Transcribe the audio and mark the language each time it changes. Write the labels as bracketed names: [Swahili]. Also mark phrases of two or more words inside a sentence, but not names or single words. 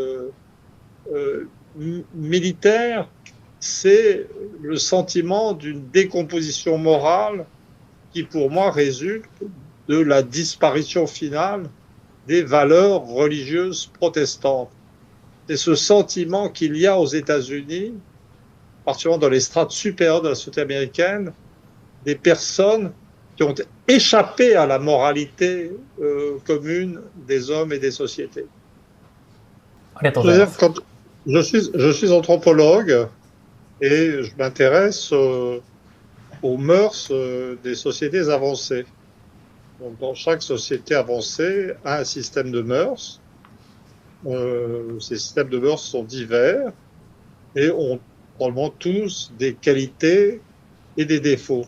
[French] militaire, c'est le sentiment d'une décomposition morale qui, pour moi, résulte de la disparition finale des valeurs religieuses protestantes. C'est ce sentiment qu'il y a aux États-Unis, particulièrement dans les strates supérieures de la société américaine, des personnes qui ont échappé à la moralité commune des hommes et des sociétés. [Japanese] ありがとうございます。 [French] Quand je suis anthropologue et je m'intéresse aux mœurs des sociétés avancées. Donc, dans chaque société avancée a un système de mœurs. Ces systèmes de mœurs sont divers et ont probablement tous des qualités et des défauts.